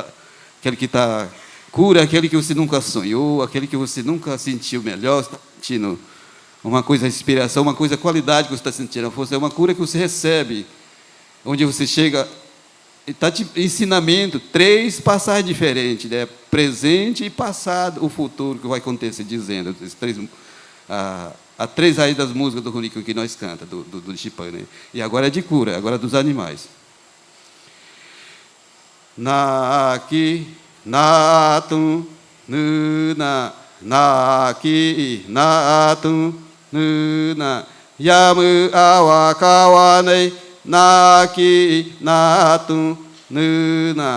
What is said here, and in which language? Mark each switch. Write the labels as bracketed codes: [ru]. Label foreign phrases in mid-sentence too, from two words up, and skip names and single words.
[pt] Aquele que está cura, aquele que você nunca sonhou, aquele que você nunca sentiu melhor, está sentindo uma coisa, inspiração, uma coisa, qualidade que você está sentindo, a força, é uma cura que você recebe, onde você chega. Está de ensinamento, 3 passagens diferentes, né? Presente e passado, o futuro que vai acontecer, dizendo, a 3 raízes das músicas do Runico que nós canta, do Chipã, né? E agora é de cura, agora é dos animais. Naki, natum, nuna, naki, natum, nuna, yamu awa kawanei, naki, natum, nuna,